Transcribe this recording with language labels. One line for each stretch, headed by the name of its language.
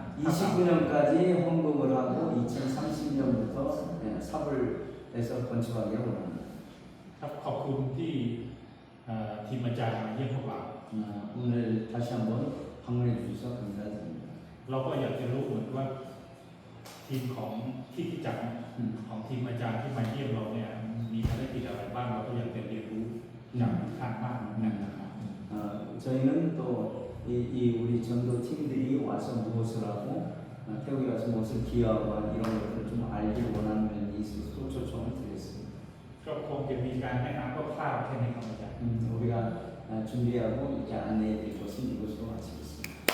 Korean: 29년까지 헌금을 하고 2030년부터 삽을 해서 건축하게 하고 합니다.
Thai: ครับขอบคุณที่ทีมอาจารย์มาเยี่ยมพวกเรา
Korean: 오늘 다시 한번 방문해 주셔서 감사드립니다.
Thai: เราก็อยากจะรู้เหมือนว่าทีมของที่จักรของทีมอาจารย์ที่มาเยี่ยมเราเนี่ยมีภารกิจอะไรบ้างเราก็อยากจะเรียนรู้จากทางบ้านนะครับ
Korean: 저희는 또 우리 전도 팀들이 와서 무엇을 하고 태국에 와서 무엇을 기여하고 이런 것들을 좀 알기를 원하는 면이 있어서 또 초청을 드렸습니다.
Thai: ก็คงจะมีการแนะนำคร่าวๆแค่นี้ครับอาจารย์
Korean: 우리가 준비하고 이렇게 안내해 드릴 것은 이것으로 마치겠습니다.